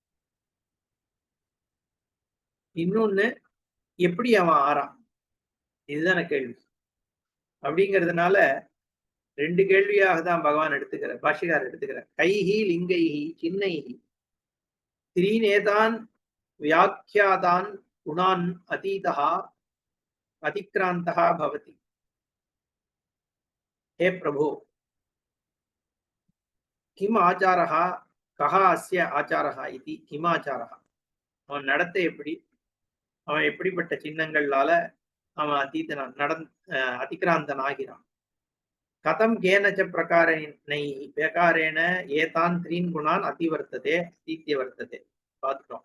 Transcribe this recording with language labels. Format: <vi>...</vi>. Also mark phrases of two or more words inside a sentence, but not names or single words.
<ta>இன்னொன்னு எப்படி அவன் ஆறான், இதுதானே கேள்வி. அப்படிங்கிறதுனால 2 கேள்வியாக தான் பகவான் எடுத்துக்கிறார், பாஷ்யக்காரர் எடுத்துக்கிறார்.</ta> <sa>कैः लिङ्गैः चिह्नैः त्रीनेतान् व्याख्यातान् गुणान् अतीतः अतिक्रान्तः भवति. हे प्रभो किम आचारः कः अस्य आचारः इति किम आचारः.</sa> <ta>அவன் நடத்தை எப்படி, அவன் எப்படிப்பட்ட சின்னங்களால அவன் அதிக்ராந்தன் ஆகிறான்.</ta> <sa>कथं केनच्च प्रकारेण एतान् त्रीन् गुणान् अतिवर्तते अतीत्य वर्तते.</sa> <ta>பார்த்துட்டோம்.</ta>